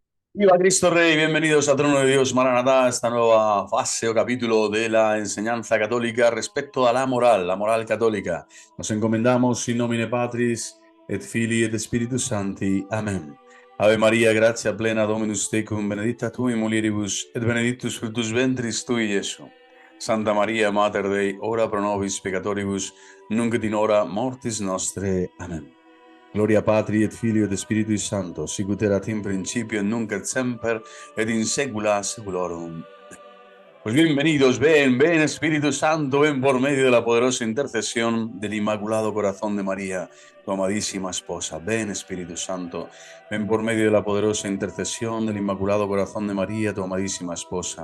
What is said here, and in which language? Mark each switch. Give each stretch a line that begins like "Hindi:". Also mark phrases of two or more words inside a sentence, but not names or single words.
Spanish: Viva Cristo Rey, bienvenidos a Trono de Dios, Maranatá, esta nueva fase o capítulo de la enseñanza católica respecto a la moral católica. Nos encomendamos
Latin: in nomine Patris et Filii et Spiritus Sancti. Amén. Ave María, gratia plena Dominus tecum, benedicta tu in mulieribus, et benedictus fructus ventris tui, Iesu. Santa Maria, Mater Dei, ora pro nobis peccatoribus, nunc et in hora mortis nostre. Amén. Gloria Patri et Filio et Spiritus Sancto, sicut erat in principio et nunc et semper et in saecula saeculorum.
Spanish: Pues bienvenidos, ven Espíritu Santo, ven por medio de la poderosa intercesión del Inmaculado Corazón de María, tu amadísima esposa. Ven Espíritu Santo, ven por medio de la poderosa intercesión del Inmaculado Corazón de María, tu amadísima esposa.